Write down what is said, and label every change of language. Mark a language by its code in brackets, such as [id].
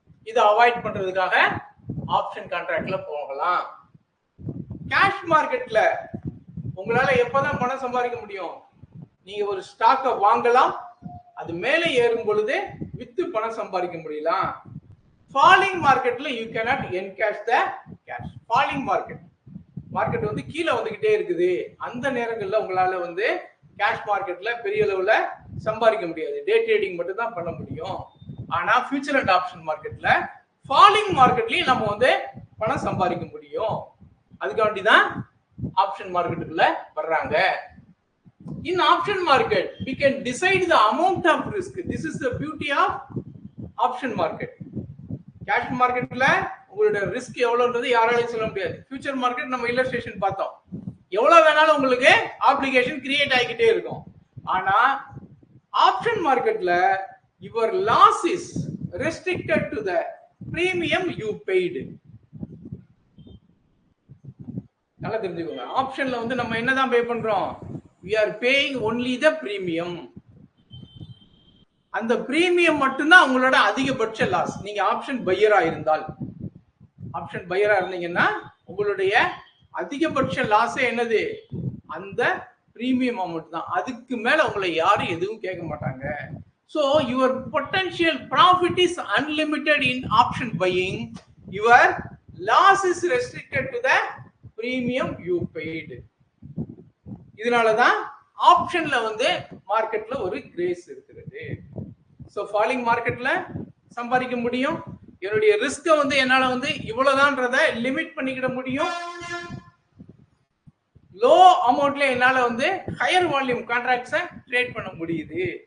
[ta] இதை அவாய்ட் பண்றதுக்காக ஆப்ஷன் கான்ட்ராக்ட்ல போகலாம். கேஷ் மார்க்கெட்ல உங்களால எப்பதான் பணம் சம்பாதிக்க முடியும்? நீங்க ஒரு ஸ்டாக்கை வாங்கலாம், அது மேலே ஏறும் பொழுது வித்து பணம் சம்பாதிக்க முடியலாம். [en] Falling மார்க்கெட்ல you cannot encash the cash. [ta] Falling market வந்து கீழே வந்துகிட்டே இருக்குது. அந்த நேரங்கள்ல உங்களால வந்து கேஷ் மார்க்கெட்ல பெரிய அளவுல சம்பாதிக்க முடியாது. டே ட்ரேடிங் மட்டும் தான் பண்ண முடியும். ஆனா ஃபியூச்சர் அண்ட் ஆப்ஷன் மார்க்கெட்ல ஃபாலிங் மார்க்கெட்லயும் நம்ம வந்து பணம் சம்பாதிக்க முடியும். அதுக்காண்டி தான் ஆப்ஷன் மார்க்கெட்டுக்குள்ள வர்றாங்க. [en] In option market we can decide the amount of risk. This is the beauty of option market. [ta] Cash மார்க்கெட்ல உங்களோட ரிஸ்க் எவ்வளவுன்றது யாராலையும் சொல்ல முடியாது. ஃபியூச்சர் மார்க்கெட் நம்ம இல்லஸ்ட்ரேஷன் பார்த்தோம், எவ்வளவு வேணாலும் உங்களுக்கு ஆப்ளிகேஷன் கிரியேட் ஆகிக்கிட்டே இருக்கும். [en] ஆனா ஆப்ஷன் மார்க்கெட்ல your loss is restricted to the premium you paid. [ta] நல்லா தெரிஞ்சுக்கோங்க. ஆப்ஷன்ல வந்து நம்ம என்னதான் பே பண்றோம்? [en] we are paying only the premium. [ta] அந்த பிரீமியம் மட்டும்தான் உங்களோட அதிகபட்ச லாஸ். நீங்க ஆப்ஷன் பையரா இருந்தால், ஆப்ஷன் பையரா இருந்தீங்கன்னா உங்களுடைய அதிகபட்ச லாஸ் என்னது? அந்த பிரீமியம் அமௌண்ட் தான். அதுக்கு மேல உங்களை யாரும் எதுவும் கேட்க மாட்டாங்க. [en] So your potential profit is unlimited in option buying. Your loss is restricted to the premium you paid. [ta] இதனாலதான் ஆப்ஷன்ல வந்து மார்க்கெட்ல ஒரு கிரேஸ் இருக்கிறது. சோ ஃபாலிங் மார்க்கெட்ல சம்பாதிக்க முடியும். என்னுடைய ரிஸ்க வந்து என்னால வந்து இவ்வளவுதான்றத லிமிட் பண்ணிக்கிட முடியும். லோ அமௌண்ட்ல என்னால வந்து ஹையர் வால்யூம் கான்ட்ராக்ட்ஸை ட்ரேட் பண்ண முடியுது.